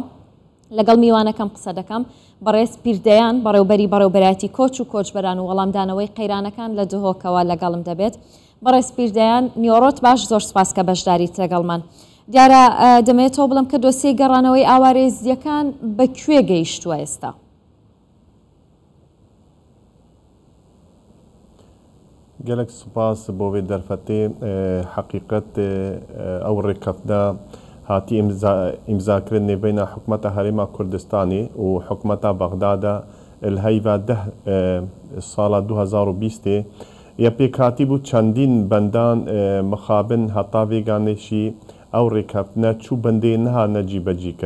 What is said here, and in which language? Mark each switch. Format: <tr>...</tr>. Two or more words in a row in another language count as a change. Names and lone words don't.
<ckb>لەگەڵ میوانەکەم قسە دەکەم بەڕێز پیردەیان بەڕێوبەری بەڕێوبەرایەتی کۆچ و کۆچبەران و وەڵامدانەوەی قەیرانەکان لە دهۆکەوە لەگەڵم دەبێت. بەڕێز پیردەیان نیۆڕۆت باش، زۆر سپاس کە بەشداریت لەگەڵمان. دیارە دەمەوێتەوە بڵم کە دۆسیەی گەڕانەوەی ئاوارە یەزیدیەکان بەکوێ گەیشتووە ئێستا؟</ckb> <ku>gelek spas bo vê derfetê heqîqet ew rêkefna hatî îmzakirin nêbeyna hikûmeta Herêma Kurdistanê û hikûmeta Bexdada li heyva 10 sala 2020 ya pêkhatî bû çendîn bendan mixabin heta vêganê jî ew rêkeftina çû bendê nehane cîbecîkirin.</ku>